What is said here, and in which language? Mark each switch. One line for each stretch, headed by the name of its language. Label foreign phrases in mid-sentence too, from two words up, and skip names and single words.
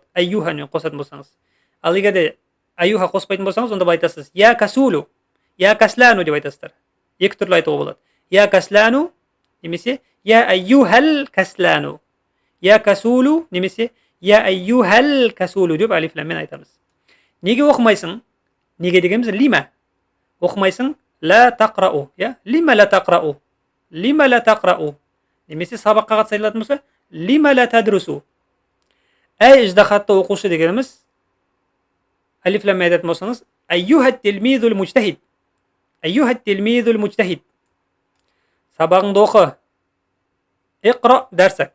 Kazakh: Айюха мен қосатын болсаңыз. Ал егер де айюха қоспайтын болсаңыз, онда айтасыз,
Arabic: يا كسول, يا كسلان
Kazakh: деп айтасыздар. Екі түрлі айтуға болады.
Arabic: يا كسلان,
Kazakh: немесе
Arabic: يا أيها الكسلان. يا كسول,
Kazakh: немесе
Arabic: يا أيها الكسول
Kazakh: деп алифламен айтамыз. Неге оқымайсың? Неге дегеніміз лима.
Arabic: Оқымайсың? لا تقرأ. لم لا تقرأ. لم لا تقرأ.
Kazakh: Немесе сабаққа қатысайылатын болса,
Arabic: لم لا تدرس.
Kazakh: Әй ыждахатты оқушы дегеніміз, алифлам айтатын болсаңыз,
Arabic: أيها التلميذ المجتهد. أيها التلميذ المجتهد.
Kazakh: Сабағыңды оқы.
Arabic: اقرأ درسك.